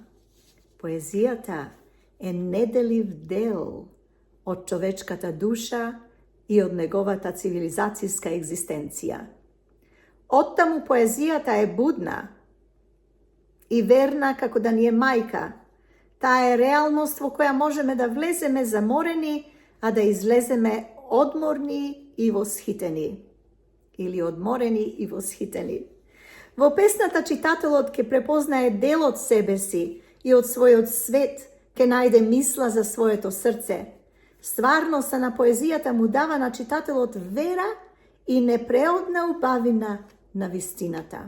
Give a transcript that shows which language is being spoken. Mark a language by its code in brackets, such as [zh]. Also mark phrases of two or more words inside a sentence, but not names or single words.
[mk] Поезијата е неделив дел од човечката душа и од неговата цивилизацијска екзистенција. Оттаму поезијата е будна и верна како да ни е мајка. Та je realnost v koja možeme da vlezeme zamoreni, a da izlezeme odmorni i voshiteni. Ili odmoreni i voshiteni. Во песната читателот ке препознае дел од себе си и од својот свет, ке најде мисла за своето срце. Стварноста на поезијата му дава на читателот вера и непреодна убавина на вистината.